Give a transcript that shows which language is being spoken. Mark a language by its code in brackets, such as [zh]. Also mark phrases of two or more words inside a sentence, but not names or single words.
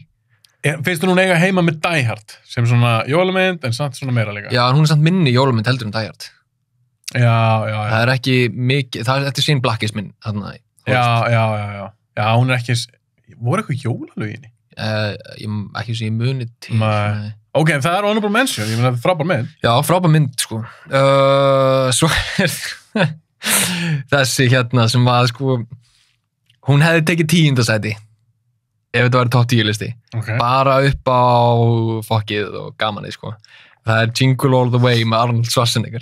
[is] Finnst þú núna eiga heima með Die Hard sem svona jólamynd en samt svona meira líka? Já, hún er samt minni jólamynd heldur en Die Hard. Já. Það er ekki mikið, þetta er sín blakkisminn þarna. Já, hún er ekki, voru eitthvað jólalög í henni? Ekki sem ég muni til. Nei. Ok, það er [en] honorable mention, [is] ég meina þetta er frábær mynd. Já, frábær mynd, sko. Svo er þessi hérna sem var, sko, hún hefði tekið 10. sæti. Ef þetta væri top 10 listi. Bara upp á fokkið og gamanið, sko. Það er Jingle All The Way með Arnold Schwarzenegger.